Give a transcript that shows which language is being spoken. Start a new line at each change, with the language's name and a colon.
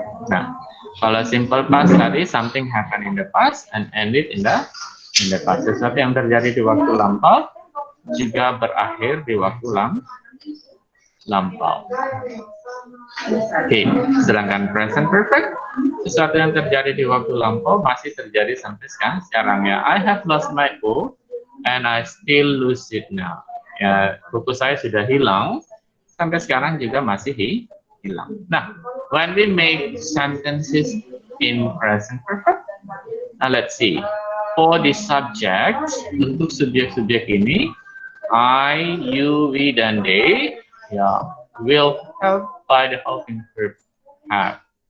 Indonesian: Nah, kalau
English: simple past
Indonesian: tadi
English: something happened in the past and ended in the past.
Indonesian: Sesuatu yang terjadi di waktu lampau juga berakhir di waktu lampau. Oke, sedangkan present perfect, sesuatu yang terjadi di waktu lampau masih terjadi sampai sekarang ya.
English: I have lost my book and I still lose it now.
Indonesian: Ya, buku saya sudah hilang, sampai sekarang juga masih hilang.
English: Nah, when we make sentences in present perfect, now let's see. For the subject,
Indonesian: untuk subjek-subjek ini,
English: I, you, we,
Indonesian: dan
English: they, will help by the helping verb have.